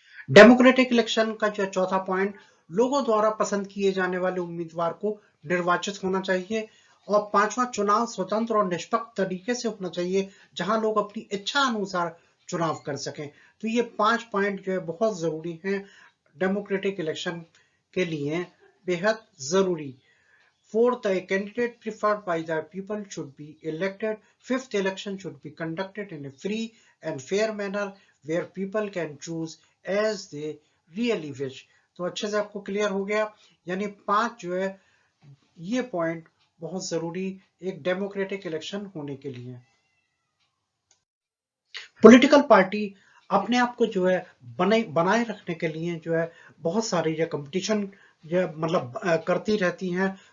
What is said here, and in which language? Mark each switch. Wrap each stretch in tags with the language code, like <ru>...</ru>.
<hi>Democratic election का जो चौथा पॉइंट, लोगों द्वारा पसंद किए जाने वाले उम्मीदवार को निर्वाचित होना चाहिए। और पांचवा, चुनाव स्वतंत्र और निष्पक्ष तरीके से होना चाहिए, जहां लोग अपनी इच्छा अनुसार चुनाव कर सकें। तो ये 5 पॉइंट जो है बहुत जरूरी हैं डेमोक्रेटिक इलेक्शन के लिए, बेहद जरूरी।</hi> <en>Fourth, a candidate preferred by the people should be elected. Fifth, election should be conducted in a free and fair manner where people can choose as they really wish.</en> <hi>तो अच्छे से आपको clear हो गया। यानी 5 जो है ये पॉइंट बहुत जरूरी एक डेमोक्रेटिक इलेक्शन होने के लिए। पॉलिटिकल पार्टी अपने आप को जो है बनाए रखने के लिए जो है बहुत सारी जो कंपटीशन जो मतलब करती रहती हैं।</hi>